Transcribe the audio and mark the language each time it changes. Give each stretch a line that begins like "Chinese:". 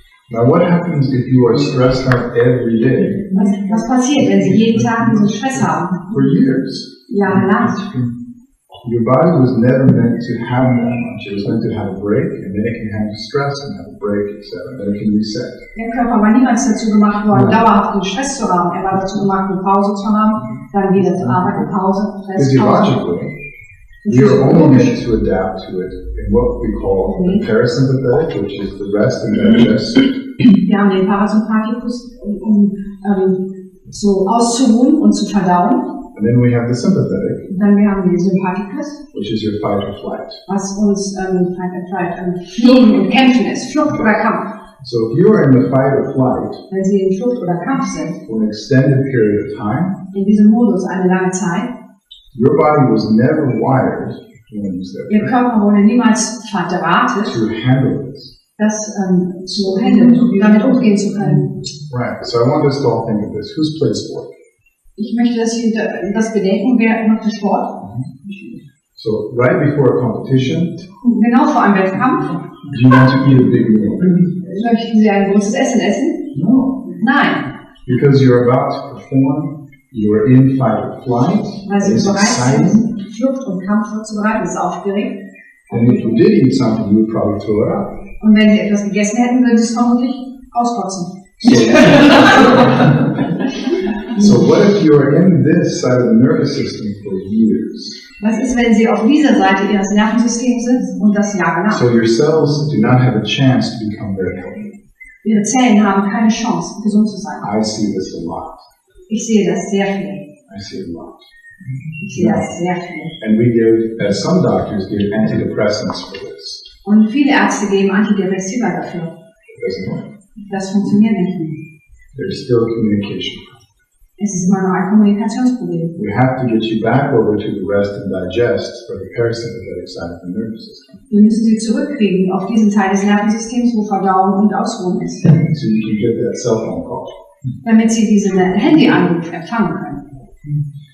English: Now, what happens if you are stressed out every day
German: Was passiert, wenn Sie jeden Tag diesen Stress haben?
English: for years?
German: Jahrelang.
English: Your body was never meant to have that much. It was meant to have a break, and then it can handle stress and have a break, etc. Then it can reset.
German: Der Körper war niemals dazu gemacht worden, dauerhaften Stress zu haben. Er war dazu gemacht, eine Pause zu haben, dann wieder zu arbeiten, Pause, Stress, Pause.
English: Physiologically, We are only meant to adapt to it in what we call the parasympathetic, which is the rest and digest.
German: Wir haben den Parasympathikus, um so auszuruhen und zu verdauen.
English: And then we have the sympathetic,
German: Und dann wir haben den Sympathikus,
English: which is your fight or flight.
German: was uns Fliehen und Kämpfen ist, Flucht oder Kampf.
English: So if you are in the fight or flight
German: Wenn Sie in Flucht oder Kampf sind,
English: for an extended period of time,
German: in diesem Modus eine lange Zeit,
English: your body was never wired,
German: Ihr Körper wurde niemals verdrahtet,
English: to handle this.
German: das zu handeln, damit umgehen zu können.
English: Right. So I want us to all think of this. Who's played sport?
German: Ich möchte, dass Sie das bedenken, wer macht den Sport?
English: So right before a competition,
German: Genau vor einem Wettkampf,
English: do you want to eat a big meal?
German: möchten Sie ein großes Essen essen?
English: No.
German: Nein,
English: Because you're about to perform, you're in fight or flight,
German: weil Sie
English: it's
German: bereit
English: exciting.
German: sind, Flucht und Kampf vorzubereiten, das ist aufgeregt.
English: And if you did eat something, you would probably throw it up.
German: Und wenn Sie etwas gegessen hätten, würden Sie es vermutlich auskotzen.
English: So what if you're in this side of the nervous system for years?
German: Was ist, wenn Sie auf dieser Seite Ihres Nervensystems sind und das jahrelang?
English: So your cells do not have a chance to become very healthy.
German: Ihre Zellen haben keine Chance, gesund zu sein.
English: I see this a lot.
German: Ich sehe das sehr viel.
English: I see it a lot.
German: Ich sehe das sehr viel.
English: And we give, as some doctors give, antidepressants for this.
German: Und viele Ärzte geben Antidepressiva dafür.
English: It doesn't work.
German: Das funktioniert nicht.
English: There's still communication.
German: Es ist immer noch ein Kommunikationsproblem.
English: We have to get you back over to the rest and digest for the parasympathetic side of the nervous system.
German: Wir müssen sie zurückkriegen auf diesen Teil des Nervensystems, wo Verdauung und Ausruhen ist.
English: So you can get that cell phone call.
German: Damit sie diesen Handyanruf empfangen können.